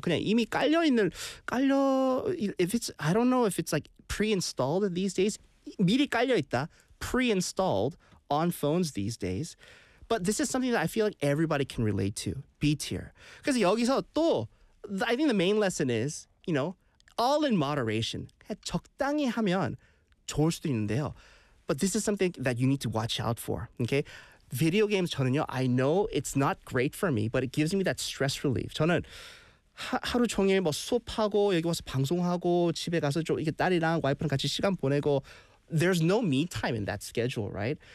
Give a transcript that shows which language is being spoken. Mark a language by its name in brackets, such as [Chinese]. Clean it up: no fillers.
[Korean] 그냥 이미 깔려 있는, [English] if it's, I don't know if it's like pre-installed these days, [Korean] 미리 깔려 있다, [English] pre-installed on phones these days. But this is something that I feel like everybody can relate to, B tier. [Korean] 그래서 여기서 또, [English] I think the main lesson is, you know, all in moderation. [Korean] 적당히 하면 좋을 수도 있는데요. [English] But this is something that you need to watch out for. Okay? Video games [Korean] 저는요. [English] I know it's not great for me, but it gives me that stress relief. [Korean] 저는 하루 종일 뭐 수업하고 여기 와서 방송하고 집에 가서 좀 이게 딸이랑 와이프랑 같이 시간 보내고 [English] there's no me time in that schedule, right?